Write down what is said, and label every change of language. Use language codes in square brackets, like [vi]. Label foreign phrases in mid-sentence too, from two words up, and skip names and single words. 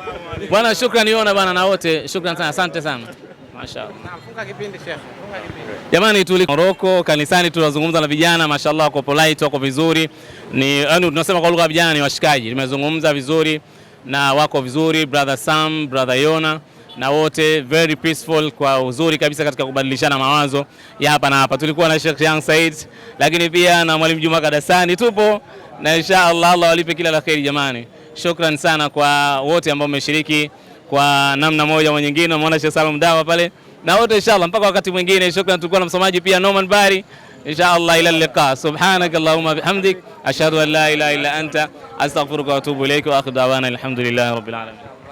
[sw] Bwana shukrani Yona bwana na wote. Shukrani sana, asante sana. Mashaallah. Funga kipindi Sheikh. Funga kipindi. Jamani tuliko Morocco kanisani tunazungumza na vijana, mashaallah wako polite, wako vizuri. Ni tunasema kwa lugha ya vijana ni washikaji. Nimezungumza vizuri na wako vizuri, brother Sam, brother Yona na wote [en] very peaceful, [sw] kwa uzuri kabisa katika kubadilishana mawazo ya hapa na hapa. Tulikuwa na Sheikh Young Said, lakini pia na Mwalimu Juma Kadasani tupo, na inshallah Allah walipe kila la kheri jamani. Shukran sana kwa wote ambao wameshiriki kwa namna moja au nyingine. Umeona Sheikh Salum Dawa pale na wote, inshallah mpaka wakati mwingine. Shukran. Tulikuwa na msomaji pia Norman Bari. [ar] إن شاء الله إلى اللقاء. سبحانك اللهم وبحمدك أشهد أن لا إله إلا أنت أستغفرك وأتوب إليك وآخر دعوانا الحمد لله رب العالمين.